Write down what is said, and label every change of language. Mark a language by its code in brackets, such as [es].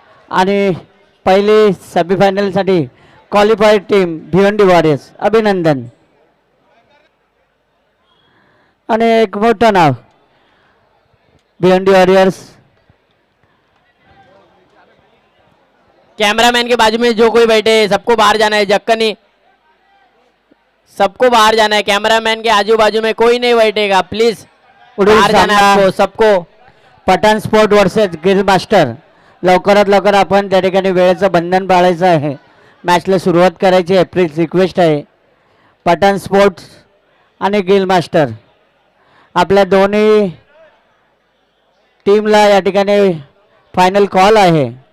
[mr] आणि पहिली सेमीफायनलसाठी qualified team Bhiwandi warriors, अभिनंदन. आणि एक मोठं नाव भिवंडी वॉरियर्स. [hi] कैमरामैन के बाजू में जो कोई बैठे सबको बाहर जाना है. जक्कनी सबको बाहर जाना है. कैमरामैन के आजू बाजू में कोई नहीं बैठेगा प्लीज. [mr] पुढील [hi] बाहर जाना है [mr] सामना [hi] आपको सबको. [mr] Pathan sport versus gill master. लवकरात लवकर आपण त्या ठिकाणी वेळेचं बंधन पाळायचं आहे. मॅचला सुरुवात करायची आहे. प्लीज रिक्वेस्ट आहे. पठाण स्पोर्ट्स आणि गिल मास्टर आपल्या दोन्ही टीमला या ठिकाणी फायनल कॉल आहे.